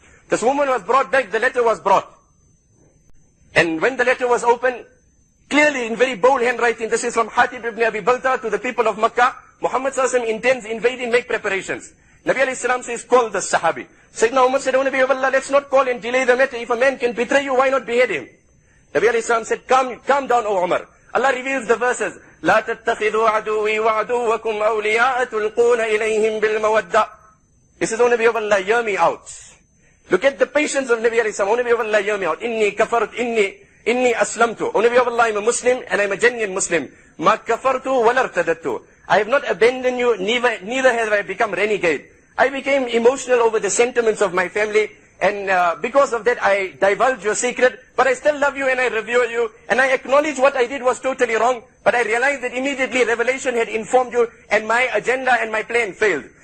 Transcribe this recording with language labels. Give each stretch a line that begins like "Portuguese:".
English: This woman was brought back, the letter was brought. And when the letter was opened, clearly in very bold handwriting, this is from Hatib ibn Abi Balta to the people of Makkah, Muhammad sallallahu alaihi wasallam intends invading, make preparations. Nabi alayhi salam says, call the Sahabi. Sayyidina Umar said, O Nabi of Allah, let's not call and delay the matter. If a man can betray you, why not behead him? Nabi alayhi salam said, calm down, O Umar. Allah reveals the verses,
Arabic: لا تتخذوا عدوي وعدوكم أولياء تلقون إليهم بالمودة.
English: He says, O Nabi of Allah, hear me out. Look at the patience of Nabi alayhi salam. O Nabi of Allah, hear me out.
Arabic: Inni aslamtu.
English: O Nabi of Allah, I'm a Muslim and I'm a genuine Muslim.
Arabic: Ma kafartu wa lartadatu.
English: I have not abandoned you, neither have I become renegade. I became emotional over the sentiments of my family, and because of that I divulged your secret, but I still love you and I revere you, and I acknowledge what I did was totally wrong, but I realized that immediately revelation had informed you, and my agenda and my plan failed.